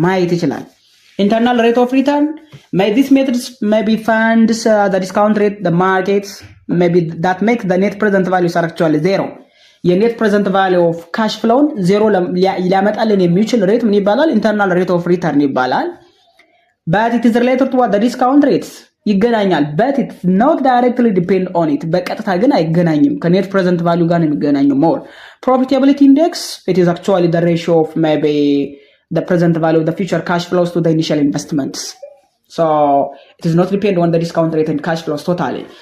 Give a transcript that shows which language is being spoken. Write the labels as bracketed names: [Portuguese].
[Amharic] ማየት ይችላል። [English] Internal rate of return, these methods maybe funds the discount rate, the markets, maybe that makes the net present values are actually zero. [Amharic] የኔት ፕሬዘንት [English] value of cash flow [Amharic] ዜሮ ሊያመጣልን የሚችል ሬት ምን ይባላል? [English] Internal rate of return [Amharic] ይባላል። [English] but it is related to what the discount rates [Amharic] ይገናኛል [English] but it not directly depend on it [Amharic] በቀጥታ ግን አይገናኝም ከኔት ፕሬዘንት [English] value [Amharic] ጋር ነው የሚገናኘው [English] more. Profitability index, it is actually the ratio of maybe the present value of the future cash flows to the initial investments, so it is not depend on the discount rate and cash flows totally.